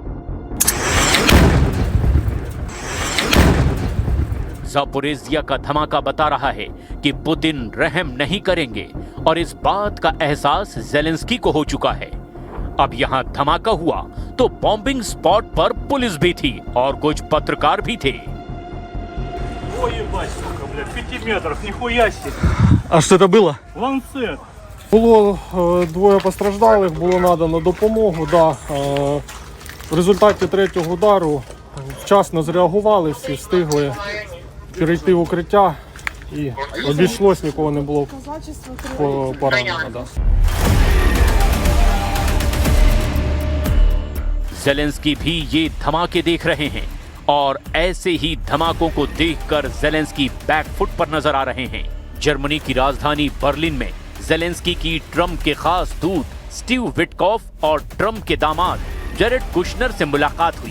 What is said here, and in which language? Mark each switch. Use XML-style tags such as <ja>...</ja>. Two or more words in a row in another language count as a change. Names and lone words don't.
<hi>जापोरिजिया का धमाका बता रहा है कि पुतिन रहम नहीं करेंगे और इस बात का एहसास ज़ेलेंस्की को हो चुका है। अब यहाँ धमाका हुआ तो</hi> <en>bombing spot</en> <hi>पर पुलिस भी थी और कुछ पत्रकार भी थे।</hi> <ru>Ой, ебать, сука, блядь, 5 метров, нихуя себе.</ru> <uk>А що це було? Ланцет. Було 2 постраждалих, було надано допомогу. Да. В результаті 3-го удару вчасно зреагували, всі встигли перейти в укриття і обійшлось, нікого не було поранено. Да.</uk> <hi>ज़ेलेंस्की भी ये धमाके देख रहे हैं और ऐसे ही धमाकों को देखकर ज़ेलेंस्की बैकफुट पर नजर आ रहे हैं। जर्मनी की राजधानी बर्लिन में ज़ेलेंस्की की ट्रंप के खास दूत स्टीव विटकॉफ और ट्रंप के दामाद जेरेड कुशनर से मुलाकात हुई।</hi>